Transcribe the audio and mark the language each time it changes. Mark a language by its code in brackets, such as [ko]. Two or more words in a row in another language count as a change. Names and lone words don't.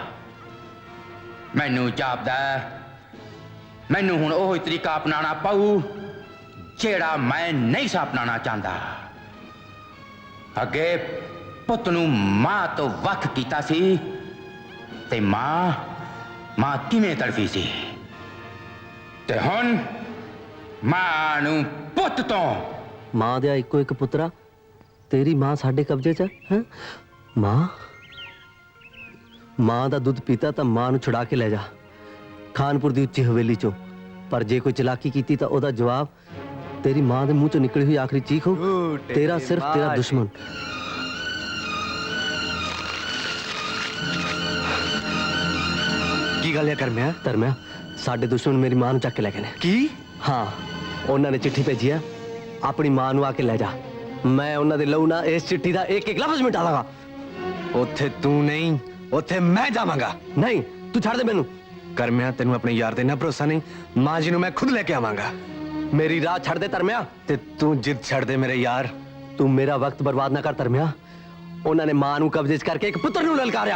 [pa] ਮੈਨੂੰ ਜਾਪਦਾ ਮੈਨੂੰ ਹੁਣ ਓਹੀ ਤਰੀਕਾ ਅਪਣਾਉਣਾ ਪਊ ਜਿਹੜਾ ਮੈਂ ਨਹੀਂ ਸਾਂ ਅਪਣਾਉਣਾ ਚਾਹੁੰਦਾ। ਅੱਗੇ ਪੁੱਤ ਨੂੰ ਮਾਂ ਤੋ ਵੱਖ ਕੀਤਾ ਸੀ ਤੇ ਮਾਂ ਕਿਵੇਂ ਤੜਫੀ ਸੀ ਤੇ ਹੁਣ ਮਾਂ ਨੂੰ ਪੁੱਤ ਤੋ। ਮਾਂ ਦਾ ਇੱਕੋ ਇੱਕ ਪੁੱਤਰਾ, ਤੇਰੀ ਮਾਂ ਸਾਡੇ ਕਬਜ਼ੇ 'ਚ ਹੈ। ਮਾਂ ਦਾ ਦੁੱਧ ਪੀਤਾ ਤਾਂ ਮਾਂ ਨੂੰ ਛੁਡਾ ਕੇ ਲੈ ਜਾ ਖਾਨਪੁਰ ਦੀ ਉੱਚੀ ਹਵੇਲੀ 'ਚੋਂ। ਪਰ ਜੇ ਕੋਈ ਚਲਾਕੀ ਕੀਤੀ ਤਾਂ ਉਹਦਾ ਜਵਾਬ [hi] तेरी मां के मुंह चो निकली हुई आखिरी चीख हो। तेरा सिर्फ तेरा दुश्मन। [pa] ਕੀ ਗੱਲ ਹੈ ਕਰਮਿਆ? ਧਰਮਿਆ ਸਾਡੇ ਦੁਸ਼ਮਣ ਮੇਰੀ ਮਾਂ ਨੂੰ ਚੱਕ ਕੇ ਲੈ ਗਏ ਨੇ। की? [hi] हाँ, उन्होंने चिट्ठी भेजी है, [pa] ਅਪਣੀ ਮਾਂ ਨੂੰ ਆਕੇ ਲੈ ਜਾ। [hi] मैं उन्होंने लहू ना इस चिट्ठी का एक एक लफ्ज मिटा लगा। [pa] ਓਥੇ ਤੂ ਨਹੀਂ, ਓਥੇ ਮੈਂ ਜਾਵਾਂਗਾ। ਨਹੀਂ, ਤੂ ਛੱਡ ਦੇ ਮੈਨੂੰ। ਕਰਮਿਆ ਤੈਨੂੰ ਅਪਣੇ ਯਾਰ ਤੇ ਨਾ ਭਰੋਸਾ ਨਹੀਂ? ਮਾਂ ਜੀ ਨੂੰ ਮੈਂ ਖ਼ੁਦ ਲੈਕੇ ਆਵਾਂਗਾ। ਮੇਰੀ ਰਾਹ ਛੱਡ ਦੇ ਧਰਮਿਆ। ਤੇ ਤੂ ਜ਼ਿੱਦ ਛੱਡ ਦੇ ਮੇਰੇ ਯਾਰ। ਤੂ ਮੇਰਾ ਵਕ਼ਤ ਬਰਬਾਦ ਨਾ ਕਰ ਧਰਮਿਆ। ਉਨ੍ਹੋਂਨੇ ਮਾਂ ਨੂੰ ਕਬਜ਼ੇ ਚ ਕਰਕੇ ਇਕ ਪੁੱਤਰ ਨੂੰ ਲਲਕਾਰਿਆ।